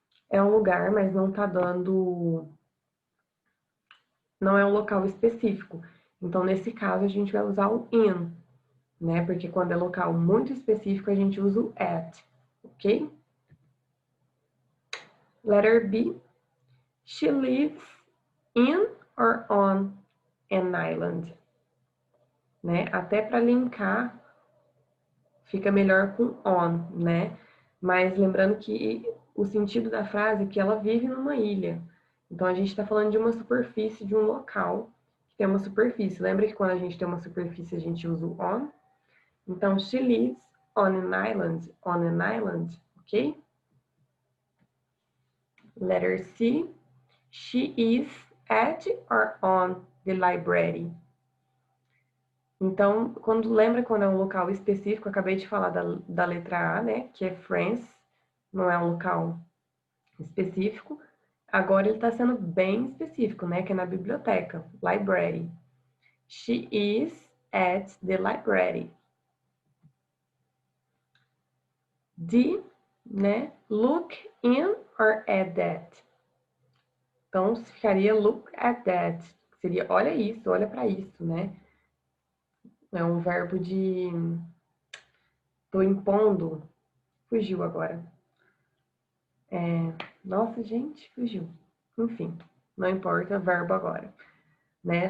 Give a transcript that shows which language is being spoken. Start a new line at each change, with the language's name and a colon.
Portuguese: É um lugar, mas não tá dando... Não é um local específico. Então, nesse caso, a gente vai usar o in, né? Porque quando é local muito específico, a gente usa o at, ok?
English: Letter B. She lives in or on an island.
Portuguese: Né? Até para linkar, fica melhor com on, né? Mas lembrando que o sentido da frase é que ela vive numa ilha. Então, a gente está falando de uma superfície, de um local que tem uma superfície. Lembra que quando a gente tem uma superfície, a gente usa o on?
English: Então, she lives on an island, ok? Letter C. She is at or on the library.
Portuguese: Então, quando é um local específico, eu acabei de falar da letra A, né? Que é France, não é um local específico. Agora ele está sendo bem específico, né? Que é na biblioteca, library.
English: She is at the library. D, né? Look in or at that.
Portuguese: Então, ficaria
English: look at that.
Portuguese: Seria olha isso, olha para isso, né? É um verbo de... Tô impondo. Fugiu agora. Nossa, gente, fugiu. Enfim, não importa o verbo agora, né?